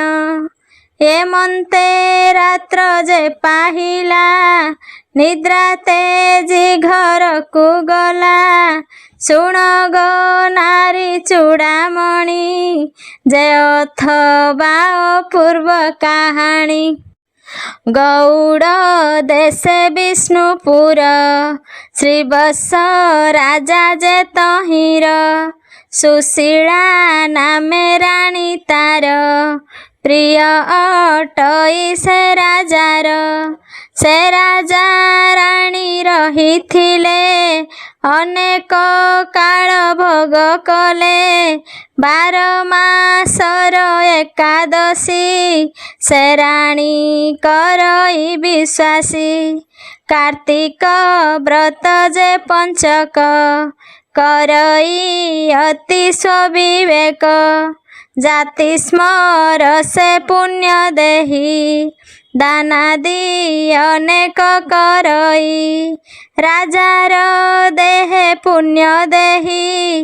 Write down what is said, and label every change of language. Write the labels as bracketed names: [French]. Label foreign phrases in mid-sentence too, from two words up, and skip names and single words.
[Odia] ଏମନ୍ତେ ରାତ୍ର ଯେ ପାହିଲା, ନିଦ୍ରା ତେଜି ଘରକୁ ଗଲା। ଶୁଣ ଗୋ ନାରୀ ଚୂଡ଼ାମଣି, ଯେ ଅଥବା ଅପୂର୍ବ କାହାଣୀ। ଗୌଡ଼ ଦେଶେ ବିଷ୍ଣୁପୁର ଶ୍ରୀବତ୍ସ ରାଜା ଯେ ତହିର ସୁଶୀଳା ନାମେ ରାଣୀ ତାର ପ୍ରିୟ ଅଟଇ ସେ ରାଜାର ସେ ରାଜା ରାଣୀ ରହିଥିଲେ ଅନେକ କାଳ ଭୋଗ କଲେ 12 ମାସର ଏକାଦଶୀ ସେ ରାଣୀ କରଇ ବିଶ୍ୱାସୀ କାର୍ତ୍ତିକ ବ୍ରତ ଯେ ପଞ୍ଚକ କରଇ ଅତି ସ୍ୱବିବେକ ଜାତି ସ୍ମର ସେ ପୁଣ୍ୟ ଦେହୀ ଦାନାଦି ଅନେକ କରଇ ରାଜାର ଦେହେ ପୁଣ୍ୟ ଦେହୀ